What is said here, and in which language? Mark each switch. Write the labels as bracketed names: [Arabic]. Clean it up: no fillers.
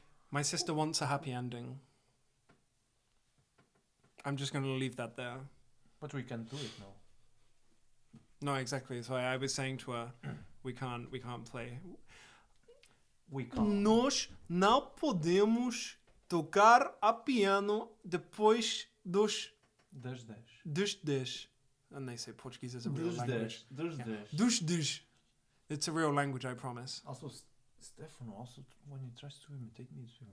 [English] My sister wants a happy ending. I'm just going to leave that there. But we can do it now. No, exactly. So I was saying to her, we can't play. We can't. [Portuguese] Nós não podemos tocar a piano depois dos 10. [English] And they say Portuguese is a real language. [Portuguese] Dos 10. [English] It's a real language, I promise. Also, Stefano, when he tries to imitate me,